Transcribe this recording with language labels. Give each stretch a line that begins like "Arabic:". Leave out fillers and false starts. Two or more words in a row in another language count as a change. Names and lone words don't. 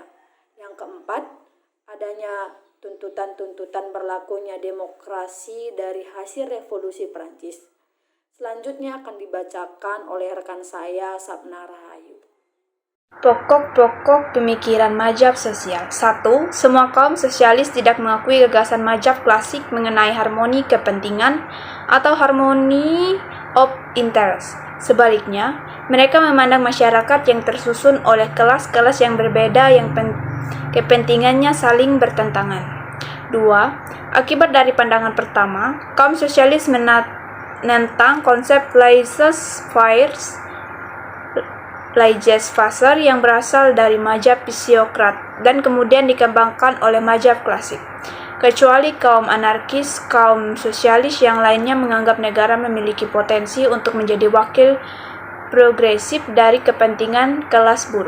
Indonesian: Yang keempat, adanya tuntutan-tuntutan berlakunya demokrasi dari hasil revolusi Prancis. Selanjutnya akan dibacakan oleh rekan saya Sapna Rahayu. Pokok-pokok pemikiran mazhab sosial. 1. Semua kaum sosialis tidak mengakui gagasan mazhab klasik mengenai harmoni kepentingan atau
English: harmony of interest.
Indonesian: Sebaliknya, mereka memandang masyarakat yang tersusun oleh kelas-kelas yang berbeda yang kepentingannya saling bertentangan. 2. Akibat dari pandangan pertama, kaum sosialis menentang konsep laissez-faire yang berasal dari mazhab psiokrat dan kemudian dikembangkan oleh mazhab klasik. Kecuali kaum anarkis, kaum sosialis yang lainnya menganggap negara memiliki potensi untuk menjadi wakil progresif dari kepentingan kelas buruh.